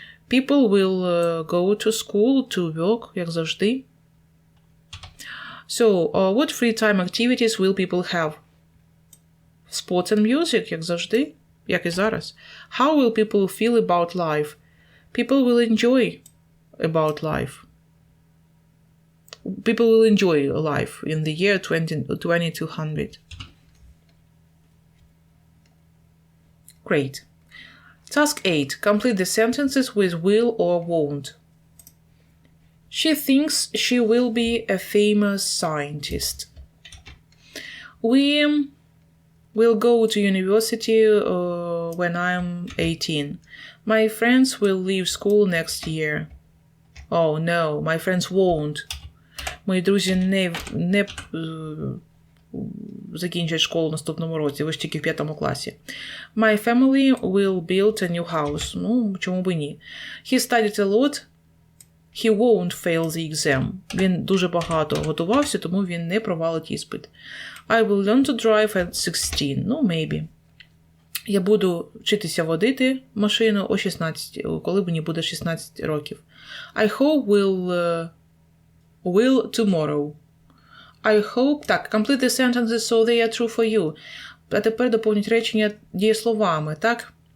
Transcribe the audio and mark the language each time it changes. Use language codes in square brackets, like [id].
[en] People will go to school, to work, [uk] як завжди. [en] So, what free time activities will people have? Sports and music, [uk] як завжди, як і зараз. [en] How will people feel about life? People will enjoy about life. People will enjoy life in the year 2200. Great. Task 8. Complete the sentences with will or won't. She thinks she will be a famous scientist. We will go to university when I'm 18. My friends will leave school next year. Oh no, my friends won't. [uk] Мої друзі не закінчать школу в наступному році, ви ж тільки в 5 класі. [en] My family will build a new house. [uk] Ну, чому б і ні. [en] He studied a lot. He won't fail the exam. [uk] Він дуже багато готувався, тому він не провалить іспит. [en] I will learn to drive at 16. Ну, maybe. [uk] Я буду вчитися водити машину о 16, коли мені буде 16 років. [en] I hope will tomorrow. I hope... Так, complete the sentences so they are true for you. [uk] А тепер доповніть речення дієсловами, так?